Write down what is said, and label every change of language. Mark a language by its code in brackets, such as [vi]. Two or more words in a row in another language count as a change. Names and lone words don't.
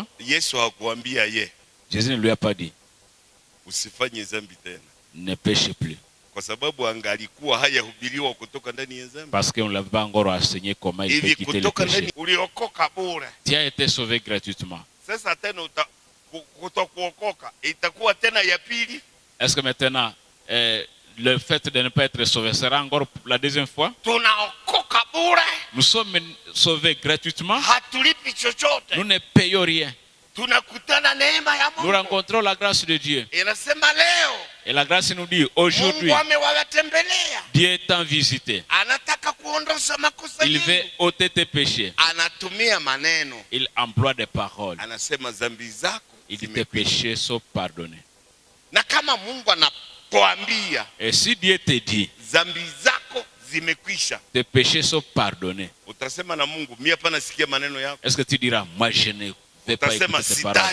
[sw] Yesu hakuambia ye, [fr] Jésus ne lui a pas dit, [sw] usifanye dhambi tena, [fr] ne péchez plus. [sw] kwa sababu angalikuwa hayahubiriwa kutoka ndani ya dhambi. [fr] Parce qu'on ne l'avait pas encore enseigné comment il peut [sw] Hivi [fr] quitter le [sw] kutoka [fr] péché. [sw] ndani uliokoka bure. [fr] Tu as été sauvé gratuitement. [sw] Sasa tena kutokuokoka itakuwa tena ya pili? [fr] Est-ce que maintenant le fait de ne pas être sauvé sera encore la deuxième fois? [sw] Tunaokoka bure. [fr] Nous sommes sauvés gratuitement. [sw] Hatulipi chochote. [fr] Nous ne payons rien. [sw] Tunakutana neema ya Mungu. [fr] Nous rencontrons la grâce de Dieu. [sw] Inasema leo. [fr] Et la grâce nous dit aujourd'hui, Dieu est en visité. Il veut ôter tes péchés. Il emploie des paroles. Il dit tes péchés sont pardonnés. Et si Dieu te dit tes péchés sont pardonnés, est-ce que tu diras moi je ne vais pas écouter tes paroles?